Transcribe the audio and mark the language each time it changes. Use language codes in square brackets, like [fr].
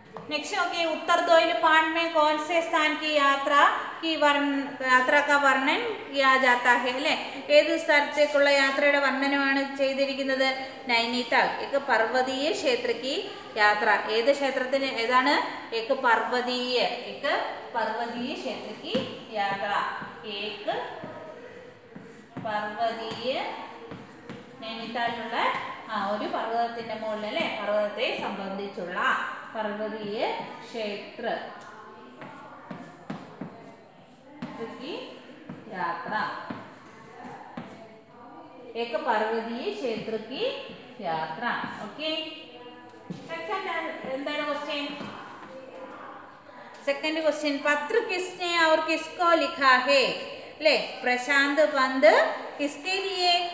[hi] Next okay, उत्तर द्वैल पाठ में कौन से स्थान की यात्रा का वर्णन किया जाता है अल्ले. [ml] ഏത് സ്ഥലത്തേക്കുള്ള യാത്രയുടെ വർണ്ണനമാണ് ചെയ്തിരിക്കുന്നത്? നൈനിതാൾ. [hi] एक पर्वतीय क्षेत्र की यात्रा. [ml] ഏത് ക്ഷേത്രത്തിന് ഏതാണ്? [hi] एक पर्वतीय, एक पर्वतीय क्षेत्र की यात्रा. [ml] एक पर्वतीय നൈനിതാളിലുള്ള ഒരു പർവ്വതത്തിന്റെ മുകളിൽ അല്ലേ, പർവ്വതത്തെ സംബന്ധിച്ചുള്ള [hi] पर्वतीय क्षेत्र की यात्रा. एक पर्वतीय क्षेत्र की यात्रा. ओके, सेकंड क्वेश्चन, पत्र किसने और किसको लिखा है? ले, प्रशांत पंत किसके लिए